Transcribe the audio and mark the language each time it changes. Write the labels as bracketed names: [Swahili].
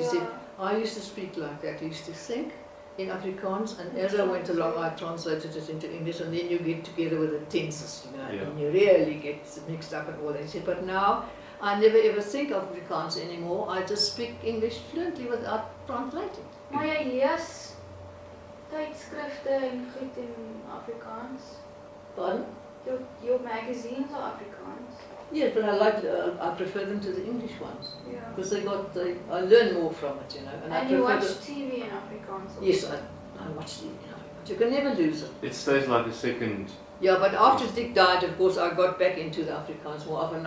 [English] She said, I used to speak like that. I used to think in Afrikaans, and as I went along, I translated it into English, and then you get together with the tenses, and you really get mixed up and all that. She said, but now I never ever think of Afrikaans anymore. I just speak English fluently without translating. [Afrikaans] Maar jy lees tydskrifte en goed in Afrikaans? [English] Pardon? Your magazines are Afrikaans? Yes, but I prefer them to the English ones. Yeah. Because I learn more from it, And you watch TV in Afrikaans also? Yes, I watch TV in Afrikaans. You can never lose it. It stays like a second. Yeah, but after Dick died, of course, I got back into the Afrikaans more often.